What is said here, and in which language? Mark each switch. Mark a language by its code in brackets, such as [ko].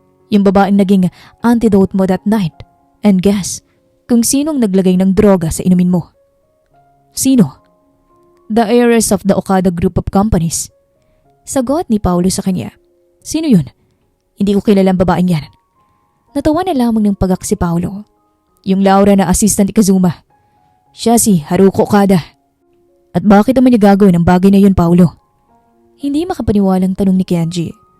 [tl] Yung babaeng naging antidote mo [en] that night. And guess, [tl] kung sinong naglagay ng droga sa inumin mo. Sino? [en] The heiress of the Okada Group of Companies. [tl] Sagot ni Paulo sa kanya. Sino yun? Hindi ko kilala ang babaeng yan. Natawa na lamang ng pagak si Paulo. Yung Laura na assistant ni Kazuma. Siya si Haruko Okada. At bakit naman niya gagawin ang bagay na yun, Paulo? Hindi makapaniwalang tanong ni Kenji.